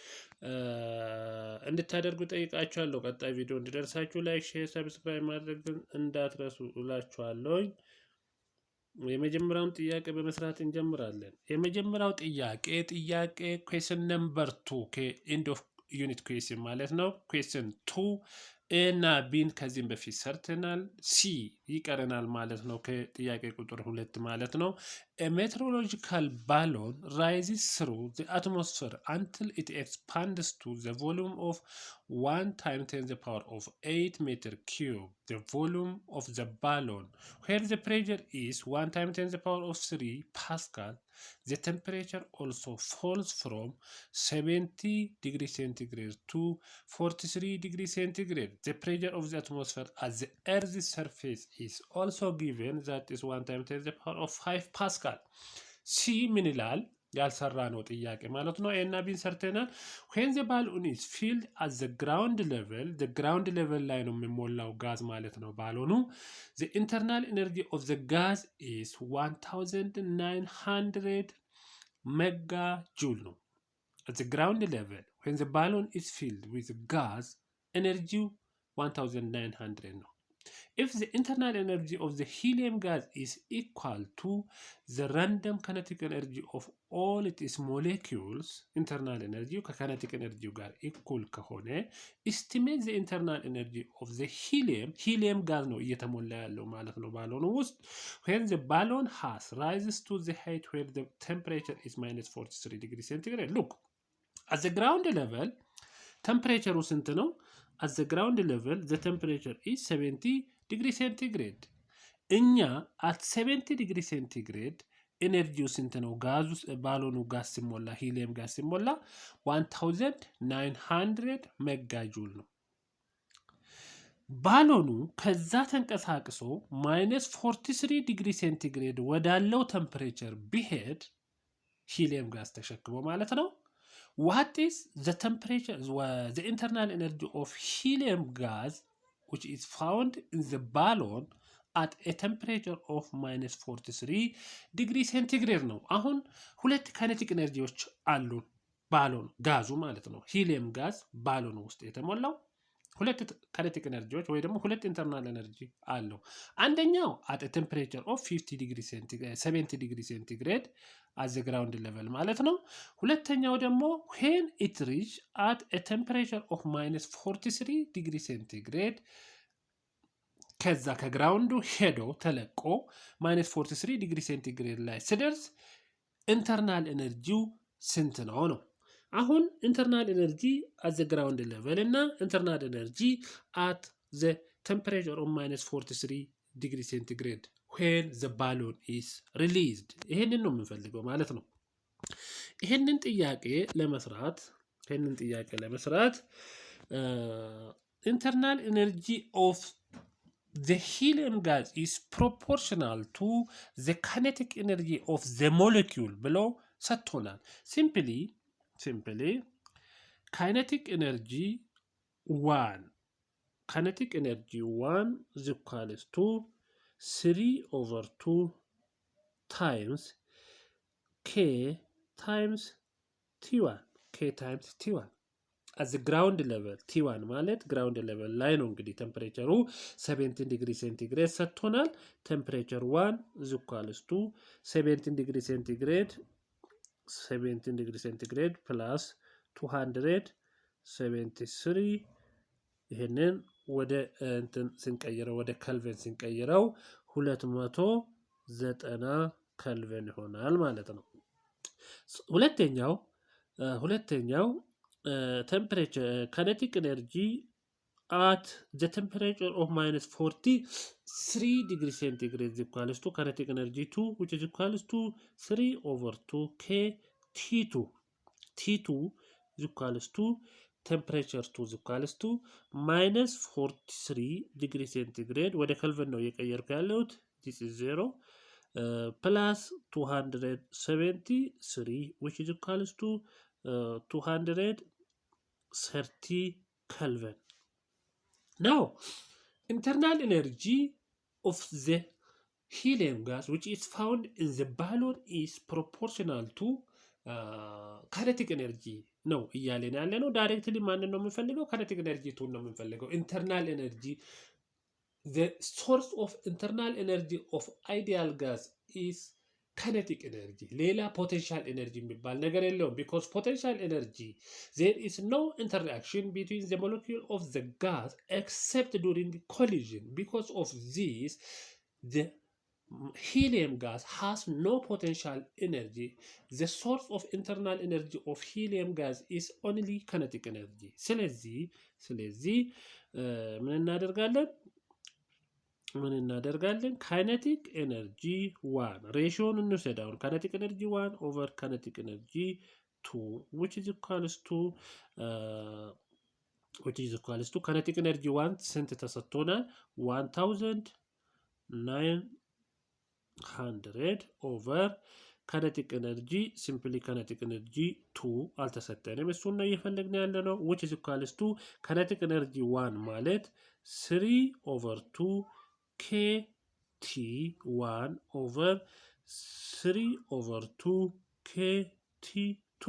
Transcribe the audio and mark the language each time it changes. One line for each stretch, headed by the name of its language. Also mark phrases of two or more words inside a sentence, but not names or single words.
Amharic: እንድታደርጉ ጠይቃችኋለሁ። ቀጣይ ቪዲዮ እንዲደርሳችሁ
English: like, share, subscribe
Amharic: ማድረግን እንዳትረሱ እላችኋለሁ። የመጀመሪያውን ጥያቄ በመስራት እንጀምራለን። የመጀመሪያው ጥያቄ
English: question number 2 end of unit question
Amharic: ማለት ነው። ኩዌስችን 2 ኤ እና ቢን ከዚህም በፊት ሰርተናል። ሲ ይቀረናል ማለት ነው ከጥያቄ ቁጥር 2 ማለት ነው።
English: A meteorological balloon rises through the atmosphere until it expands to the volume of 1 times 10 the power of 8 meter cube. The volume of the balloon, where the pressure is 1 times 10 the power of 3 Pascal, the temperature also falls from 70 degrees centigrade to 43 degrees centigrade. The pressure of the atmosphere at the Earth's surface is also given, that is 1 times 10 the power of 5 Pascal.
Amharic: ሲ ምን ይላል? ያልሰራ ነው ጥያቄ ማለት ነው። ኤ እና ቢን ሰርተናል።
English: when the balloon is filled at the ground level, the ground level
Amharic: ላይ ነው የሚሞላው ጋዝ ማለት ነው ባሎኑ።
English: the internal energy of the gas is 1900 megajoule ነው። at the ground level when the balloon is filled with gas, energy 1900 ነው። if the internal energy of the helium gas is equal to the random kinetic energy of all its molecules, internal energy ከkinetic energy ጋር equal ከሆነ estimate the internal energy of the helium gas
Amharic: ነው እየተሞላ ያለው ማለት ነው ባሎኑ ውስጥ።
English: when the balloon has rises to the height where the temperature is minus 43 degrees centigrade. look at the ground level ቴምፕሬቸሩ
Amharic: ስንት ነው?
English: at the ground level the temperature is 70 degree centigrade.
Amharic: እኛ
English: at 70 degree centigrade
Amharic: ኤነርጂው ስንት ነው? ጋዙ ባሎኑ ጋዝ ሲሞላ ሂሊየም ጋዝ ሲሞላ 1900 ሜጋጁል ነው። ባሎኑ ከዛ ተንቀሳቅሶ
English: minus 43 degree centigrade
Amharic: ወዳለው ቴምፕሬቸር ቢሄድ ሂሊየም ጋዝ ተሸክሞ ማለት ነው።
English: what is the temperature, the internal energy of helium gas which is found in the balloon at a temperature of minus 43 degree centigrade
Amharic: ነው። አሁን ሁለት
English: kinetic energies
Amharic: አሉ ባሎን ጋዙ ማለት ነው። ሂሊየም ጋዝ ባሎን ውስጥ የተሞላው ሁለት
English: kinetic energies
Amharic: ወይ ደግሞ ሁለት
English: internal energy
Amharic: አለው። አንደኛው at
English: a temperature of 50 degree centigrade 70 degree centigrade at the ground level
Amharic: ማለት ነው። ሁለተኛው ደግሞ
English: when it reach at a temperature of minus 43 degree centigrade
Amharic: ከዛ ከግራውንዱ ሄዶ ተለቆ
English: minus 43 degree centigrade
Amharic: ላይ ሲደርስ
English: internal energy
Amharic: ስንት ነው ነው። አሁን
English: internal energy at the ground level
Amharic: እና
English: internal energy at the temperature of minus 43 degree centigrade when the balloon is released
Amharic: ይሄንን ነው የምንፈልገው ማለት ነው። ይሄንን ጥያቄ ለመስራት
English: internal energy of the helium gas is proportional to the kinetic energy of the molecule
Amharic: ብለው ሰጥቶናል።
English: simply kinetic energy 1 is equals to 3/2 times k times t1 at the ground level t1
Amharic: ማለት
English: ground level
Amharic: ላይ ነው። እንግዲህ
English: temperature 17 degree centigrade
Amharic: ሰጥቶናል።
English: temperature 1 is equals to 17 degree centigrade plus
Amharic: 273 ይሄንን ወደ እንትን ስንቀይረው ወደ ከልቪን ስንቀይረው 290 ከልቪን ይሆናል ማለት ነው።
English: ሁለተኛው temperature kinetic energy at the temperature of minus 43 degrees centigrade is equals to kinetic energy 2, which is equals to 3 over 2 k T2. T2 is equals to temperature 2 is equals to minus 43 degrees centigrade.
Amharic: ወደ kelvin ነው እየቀየርኩ ያለሁት.
English: This is 0 plus 273, which is equals to 230 Kelvin. Now, internal energy of the helium gas, which is found in the balloon, is proportional to kinetic energy. No,
Amharic: እያለን ያለ ነው። ዳይሬክትሊ ማንን ነው የምንፈልገው?
English: kinetic energy
Amharic: ቱን ነው የምንፈልገው።
English: internal energy, the source of internal energy of ideal gas is kinetic energy.
Amharic: ሌላ
English: potential energy
Amharic: የሚባል ነገር የለውም.
English: because potential energy, there is no interaction between the molecule of the gas except during collision. Because of this, the helium gas has no potential energy. The source of internal energy of helium gas is only kinetic energy.
Amharic: ስለዚህ ምን እናደርጋለን?
English: kinetic energy 1
Amharic: ሬሽዮን እንውሰድ። አሁን
English: kinetic energy 1 over kinetic energy 2, which is equals to kinetic energy 1
Amharic: ስንት ተሰጥቶናል?
English: 1900 over kinetic energy, simply kinetic energy 2
Amharic: አልተሰጠንም። እሱን ነው እየፈለግን ያለ ነው።
English: which is equals to kinetic energy 1 ማለት 3 over 2 KT1 over 3 over 2 KT2.